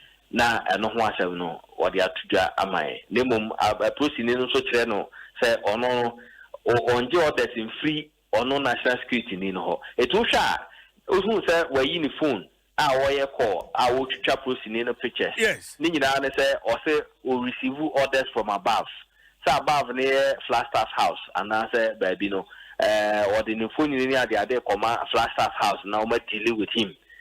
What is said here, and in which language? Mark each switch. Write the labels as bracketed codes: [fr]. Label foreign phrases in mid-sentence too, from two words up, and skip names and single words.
[ak] na ɛno ho asɛm no, wɔde ato dwa ama yɛn. Na mmom, a, ɛ, polisi ni no nso kyerɛ no sɛ ɔno no, ɔ-, ɔngye orders mfiri ɔno national security ni no hɔ. Eti wohwɛ a, wohu sɛ wayi ne phone a wɔyɛ call a wɔtwitwa polisi ni no pictures. Yes. Ne nyinaa ne sɛ ɔse o [en] receive orders from above. [ak] Sɛ above ne yɛ Flagstaff House anaasɛ baabi no, eh, ɔde ne phone ne ade ade kɔma Flagstaff House na wɔn [en] deal with him.